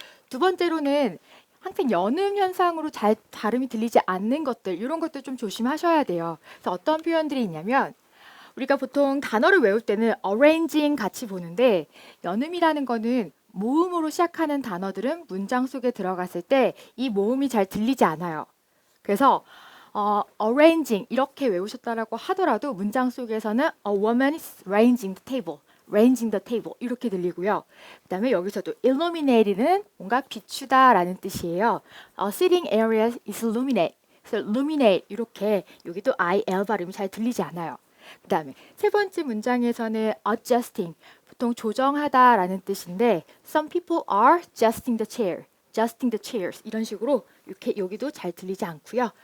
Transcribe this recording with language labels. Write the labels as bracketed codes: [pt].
[ko] 두 번째로는 항상 연음 현상으로 잘 발음이 들리지 않는 것들 이런 것들 좀 조심하셔야 돼요. 그래서 어떤 표현들이 있냐면 우리가 보통 단어를 외울 때는 arranging 같이 보는데 연음이라는 거는 모음으로 시작하는 단어들은 문장 속에 들어갔을 때 이 모음이 잘 들리지 않아요. 그래서 arranging 이렇게 외우셨다라고 하더라도 문장 속에서는 [en] a woman is arranging the table. ranging the table [ko] 이렇게 들리고요. 그 다음에 여기서도 illuminate는 뭔가 비추다라는 뜻이에요. [en] sitting area is illuminate. [ko] 그래서 illuminate 이렇게 여기도 IL 발음이 잘 들리지 않아요. 그 다음에 세 번째 문장에서는 adjusting 보통 조정하다라는 뜻인데 [en] some people are adjusting the chair. adjusting the chairs [ko] 이런 식으로 이렇게 여기도 잘 들리지 않고요.